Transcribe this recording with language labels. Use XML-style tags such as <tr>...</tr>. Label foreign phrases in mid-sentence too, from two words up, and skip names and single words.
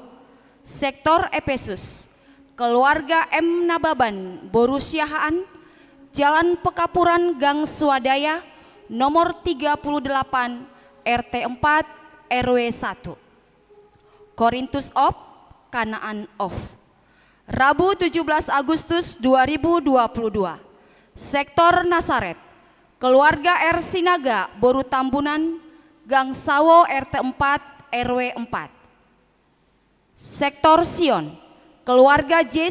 <id>Sektor Efesus, Keluarga M. Nababan, Boru Siahaan, Jalan Pekapuran Gang Swadaya, nomor 38 RT 4 RW 1. Korintus of, Kanaan of. Rabu 17 Agustus 2022, Sektor Nasaret, Keluarga R. Sinaga, Boru Tambunan, Gang Sawo RT 4 RW 4. Sektor Sion, Keluarga J.</id>